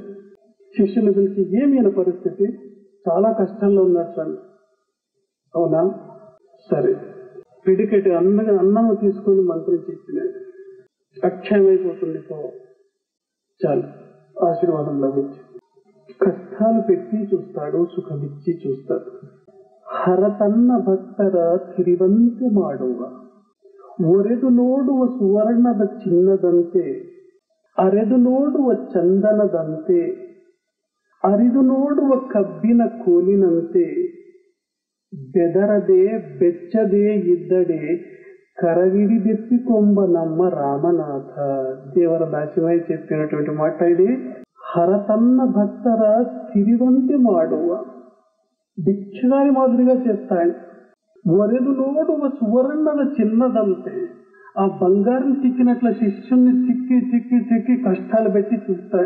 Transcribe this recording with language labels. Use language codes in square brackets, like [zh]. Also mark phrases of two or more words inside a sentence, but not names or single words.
[te] శిష్యుని పిలిచి ఏమైనా పరిస్థితి, చాలా కష్టంలో ఉన్నాడు స్వామి. అవునా, సరే పిడికెట్టి అన్నము తీసుకొని మంత్రించి ఇచ్చినాడు. అక్షయమైపోతుంది పో, చాలు ఆశీర్వాదం లభించి. కష్టాలు పెట్టి చూస్తాడు, సుఖమిచ్చి చూస్తాడు. [kn] ಹರತನ್ನ ಭಕ್ತರ ತಿರಿವಂತೆ ಮಾಡುವ, ಒರೆದು ನೋಡುವ ಸುವರ್ಣದ ಚಿನ್ನದಂತೆ, ಅರೆದು ನೋಡುವ ಚಂದನದಂತೆ, ಅರಿದು ನೋಡುವ ಕಬ್ಬಿನ ಕೋಲಿನಂತೆ, ಬೆದರದೆ ಬೆಚ್ಚದೆ ಇದ್ದಡೆ ಕರವಿಡಿದೆತ್ತಿಕೊಂಬ ನಮ್ಮ ರಾಮನಾಥ. [te] దేవర దాసిమై చెప్పినటువంటి మాట ఇది. [kn] ಹರತನ್ನ ಭಕ್ತರ ತಿರಿವಂತಿ ಮಾಡುವ, [te] భిక్షగాని మాదిరిగా చేస్తాడు. [kn] ವರೆದು ನೋಡುವ ಸುವರ್ಣದ ಚಿನ್ನದಂತೆ, [te] ఆ బంగారం చిక్కినట్ల శిష్యుని చిక్కి చిక్కి చిక్కి కష్టాలు పెట్టి చూస్తాడు.